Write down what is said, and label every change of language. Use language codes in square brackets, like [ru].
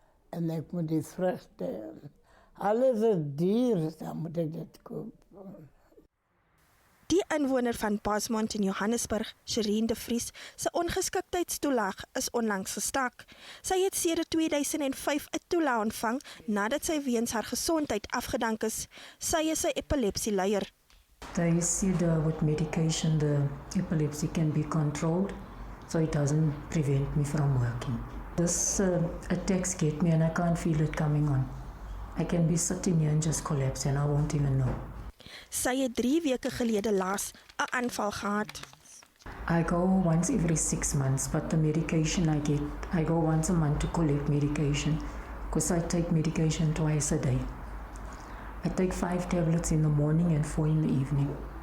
[af] En ek moet die vrugte, alles is duur, dan moet ek dit koop. Die inwoner van Bosmont in Johannesburg, Shereen de Vries, se ongeskiktheidstoelaag is onlangs gestak. Sy het sedert 2005 'n toelaag ontvang nadat sy weens haar gesondheid afgedank is. Sy is 'n epilepsieleier. [en] They said with medication the epilepsy can be controlled, so it doesn't prevent me from working. This attacks get me and I can't feel it coming on. I can be sitting here and just collapse and I won't even know. [af] Sy het 3 weke gelede laas 'n aanval gehad. [en] I go once every 6 months, but the medication I get, I go once a month to collect medication because I take medication twice a day. I take 5 tablets in the morning and 4 in the evening.